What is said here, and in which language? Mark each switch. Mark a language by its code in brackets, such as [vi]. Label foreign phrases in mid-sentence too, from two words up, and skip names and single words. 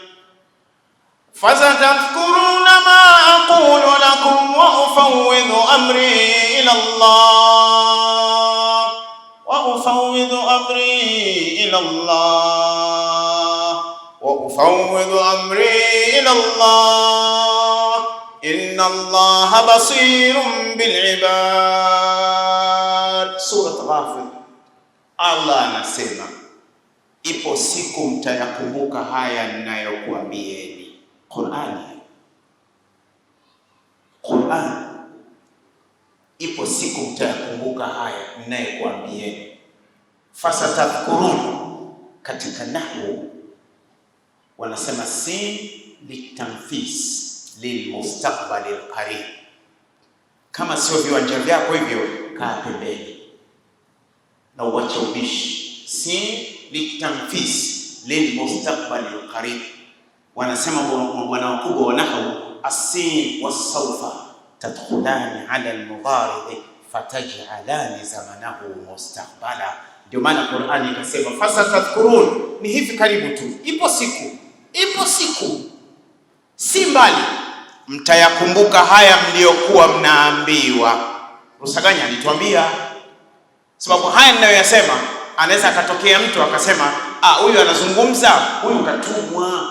[ar] فستذكرون ما أقول لكم وأفوض أمري إلى الله وأفوض أمري إلى الله وأفوض أمري إلى الله إن الله بصير بالعباد. Surat Ghafir. [sw] Allah anasema ipo siku mtayakumbuka haya ninayokuambieni. Qur'an. Ipo siku mtayakumbuka haya ninayokuambieni. Fasatadhkurun, katika nahwu wanasema [ar] السين للتنفيس للمستقبل القريب. [sw] Kama sio viwanja vyako hivyo, kaa pembeni na uache ubishi. [ar] السين للتنفيس للمستقبل القريب. [sw] Wanasema wana wakubwa wa nahwu, [ar] السين وسوف تدخلان على المضارع فتجعلان زمانه مستقبلا. [sw] Ndio maana Qur'ani ikasema fasatadhkurun, ni hivi karibu tu, ipo siku si mbali mtayakumbuka haya mliokuwa mnaambiwa. Rusaganya alituambia, sababu haya ninayoyasema anaweza akatokea mtu akasema, huyu anazungumza, huyu katumwa.